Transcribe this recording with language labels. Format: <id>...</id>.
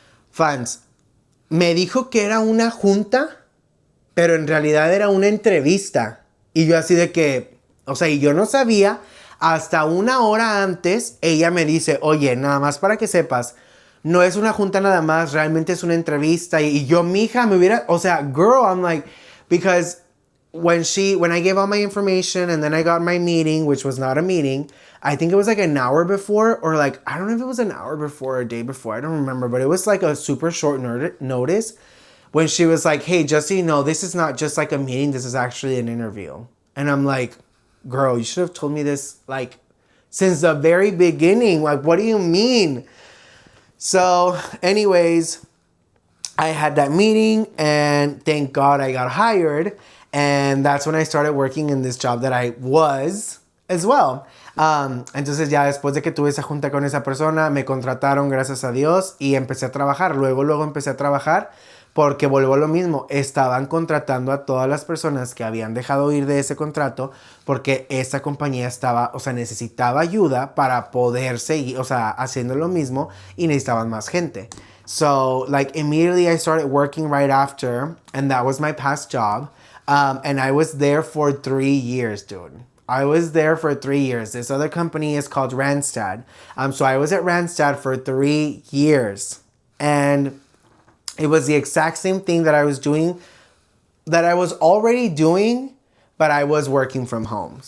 <es>Fans, me dijo que era una junta, pero en realidad era una entrevista. Y yo así de que, o sea, y yo no sabía, hasta una hora antes, ella me dice, oye, nada más para que sepas, no es una junta nada más, realmente es una entrevista. Y yo, mija, me hubiera, o sea,</es> <en>girl, I'm like, because when I gave all my information and then I got my meeting, which was not a meeting, I think it was like an hour before, or like, I don't know if it was an hour before or a day before, I don't remember, but it was like a super short notice when she was like, hey, just so you know, this is not just like a meeting, this is actually an interview. And I'm like, girl, you should have told me this like since the very beginning. Like, what do you mean? So anyways, I had that meeting and thank God I got hired. And that's when I started working in this job that I was as well.</en> <es>Entonces ya después de que tuve esa junta con esa persona, me contrataron, gracias a Dios, y empecé a trabajar. Luego empecé a trabajar porque vuelvo a lo mismo. Estaban contratando a todas las personas que habían dejado ir de ese contrato porque esa compañía estaba, o sea, necesitaba ayuda para poder seguir, o sea, haciendo lo mismo, y necesitaban más gente.</es> <en>So, like, immediately I started working right after, and that was my past job. And I was there for 3 years, dude. I was there for 3 years. This other company is called Randstad. So I was at Randstad for 3 years. And it was the exact same thing that I was doing, that I was already doing, but I was working from home.</en>